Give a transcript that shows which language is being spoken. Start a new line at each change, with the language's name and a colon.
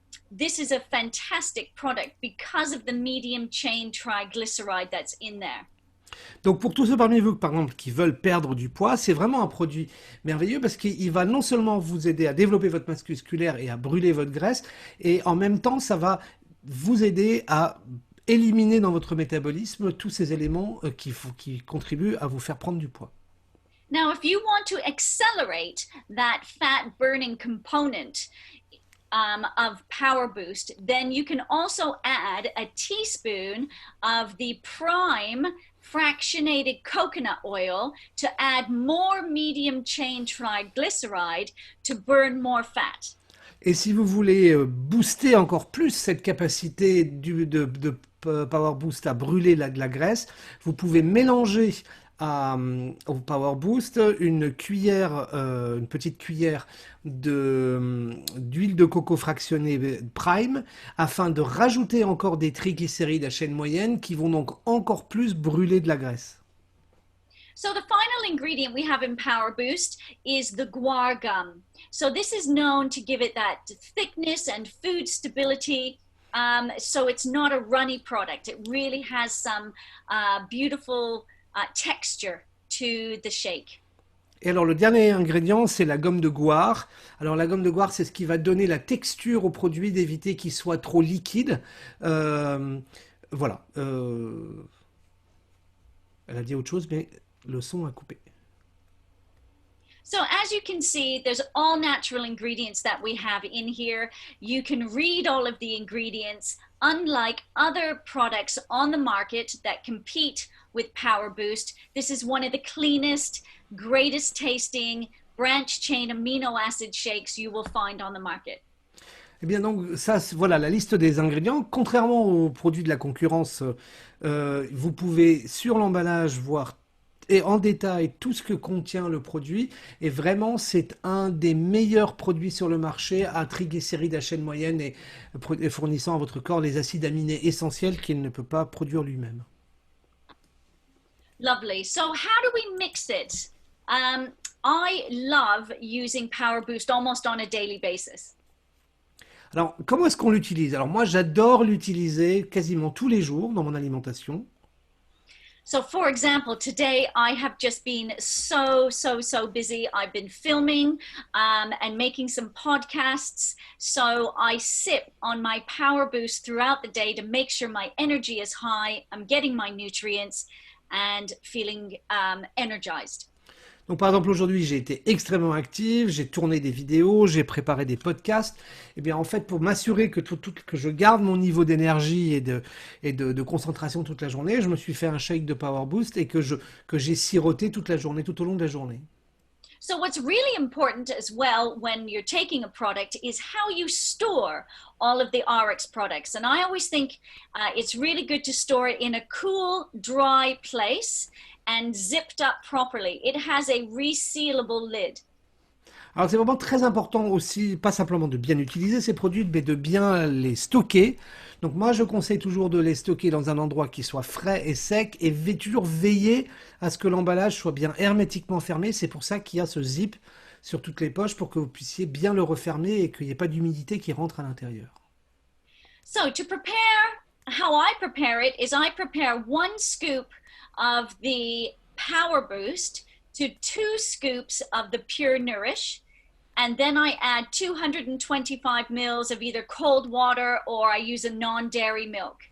English: This is a fantastic product because of the medium chain triglyceride that's in there.
French: Donc pour tous ceux parmi vous, par exemple, qui veulent perdre du poids, c'est vraiment un produit merveilleux parce qu'il va non seulement vous aider à développer votre masse musculaire et à brûler votre graisse, et en même temps, ça va vous aider à éliminer dans votre métabolisme tous ces éléments qui contribuent à vous faire prendre du poids.
English: Now, if you want to accelerate that fat burning component of Power Boost, then you can also add a teaspoon of the prime fractionated coconut oil to add more medium chain triglyceride to burn more fat.
French: Et si vous voulez booster encore plus cette capacité de Power Boost à brûler de la graisse, vous pouvez mélanger au Power Boost une petite cuillère d'huile de coco fractionnée prime afin de rajouter encore des triglycérides à chaîne moyenne qui vont donc encore plus brûler de la graisse.
English: So the final ingredient we have in Power Boost is the guar gum. So this is known to give it that thickness and food stability. So it's not a runny product. It really has some beautiful texture to the shake.
French: Et alors le dernier ingrédient, c'est la gomme de guar. Alors la gomme de guar, c'est ce qui va donner la texture au produit, d'éviter qu'il soit trop liquide. Voilà. Elle a dit autre chose, mais le son a coupé.
English: So as you can see, there's all natural ingredients that we have in here. You can read all of the ingredients. Unlike other products on the market that compete with Power Boost, this is one of the cleanest, greatest tasting branch chain amino acid shakes you will find on the market.
French: Eh bien donc ça, voilà la liste des ingrédients. Contrairement aux produits de la concurrence, vous pouvez sur l'emballage voir et en détail tout ce que contient le produit. Et vraiment, c'est un des meilleurs produits sur le marché à triglycérides à chaîne moyenne et fournissant à votre corps les acides aminés essentiels qu'il ne peut pas produire lui-même.
English: Lovely. So how do we mix it? I love using Power Boost almost on a daily basis.
French: Alors, comment est-ce qu'on l'utilise? Alors moi, j'adore l'utiliser quasiment tous les jours dans mon alimentation.
English: So for example, today I have just been so busy. I've been filming and making some podcasts. So I sip on my Power Boost throughout the day to make sure my energy is high, I'm getting my nutrients and feeling energized.
French: Donc par exemple aujourd'hui j'ai été extrêmement active, j'ai tourné des vidéos, j'ai préparé des podcasts. Et bien en fait pour m'assurer que je garde mon niveau d'énergie et de concentration toute la journée, je me suis fait un shake de Power Boost et que j'ai siroté toute la journée, tout au long de la journée.
English: So what's really important as well when you're taking a product is how you store all of the RX products. And I always think it's really good to store it in a cool, dry place and zipped up properly. It has a resealable lid.
French: Alors c'est vraiment très important aussi, pas simplement de bien utiliser ces produits, mais de bien les stocker. Donc moi je conseille toujours de les stocker dans un endroit qui soit frais et sec et toujours veiller à ce que l'emballage soit bien hermétiquement fermé. C'est pour ça qu'il y a ce zip sur toutes les poches pour que vous puissiez bien le refermer et qu'il n'y ait pas d'humidité qui rentre à l'intérieur.
English: So to prepare, how I prepare it is I prepare 1 scoop of the Power Boost to 2 scoops of the Pure Nourish. And then I add 225 mils of either cold water or I use a non-dairy milk.